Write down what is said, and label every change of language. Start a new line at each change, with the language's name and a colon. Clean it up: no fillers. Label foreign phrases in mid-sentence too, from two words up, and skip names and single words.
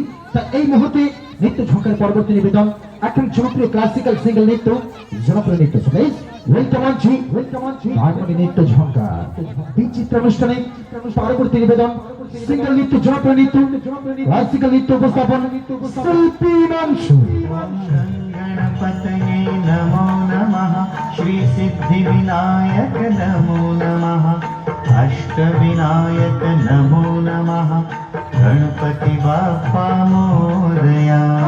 Bangla: তা এই মুহূর্তে নৃত্য ঝঙ্কার পরবর্তী নিবেদন, এখন জনপ্রিয়
English: classical single
Bangla: নৃত্য, জনপ্রিয় নৃত্য সবাই ওয়েলকাম জি নৃত্য ঝঙ্কার বিচিত্র অনুষ্ঠানে পরবর্তী নিবেদন সিঙ্গেল নৃত্য, জনপ্রিয় নৃত্য, ক্লাসিক্যাল নৃত্য উপস্থাপন শিল্পী মাংসু।
Sanskrit: गणपतये नमो नमः श्री सिद्धिविनायक नमो नमः अष्टविनायक नमो नमः
Marathi: गणपति बाप्पा मोरया।